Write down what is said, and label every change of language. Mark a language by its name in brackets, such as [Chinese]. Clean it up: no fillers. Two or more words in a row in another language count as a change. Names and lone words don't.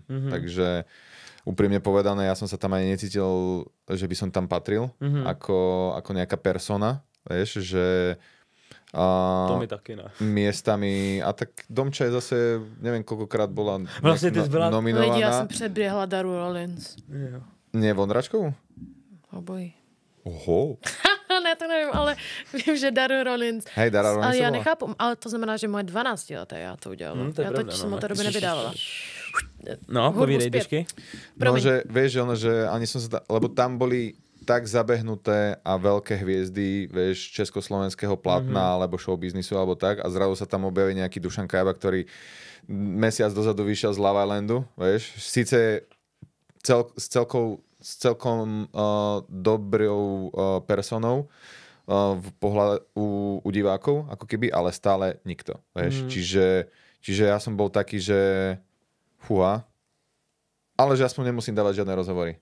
[Slovak] Takže úprimne povedané, ja som sa tam ani necítil, že by som tam patril ako nejaká persona. Vieš, že [Czech] to mi taky ne. [Slovak] Miestami, a tak Domča je zase, neviem koľkokrát bola vlastne nominovaná. Lidi, ja som predbiehla Daru Rollins. [Czech] Jo. [Slovak] Nie Vondračkovú? [Czech] Obojí. Oho. Ne, to nevím, ale vím, že Daru Rollins. [Slovak] Hej, Dara Rollins. [Czech] Ale já nechápu, ale to znamená, že moje 12 leté já to udělala. Já to jsem od té doby nevydávala. No, povídej, Dyšky. No, [Slovak] že vieš, že ani som sa... Lebo tam boli tak zabehnuté a veľké hviezdy, vieš, československého platna, alebo showbiznisu, alebo tak, a zrazu sa tam objaví nejaký Dušan Kajaba, ktorý mesiac dozadu vyšiel z Love Islandu, vieš, síce s celkom dobrou personou u divákov, ako keby, ale stále nikto, vieš, čiže ja som bol taký, že fúha, ale že aspoň nemusím dávať žiadne rozhovory.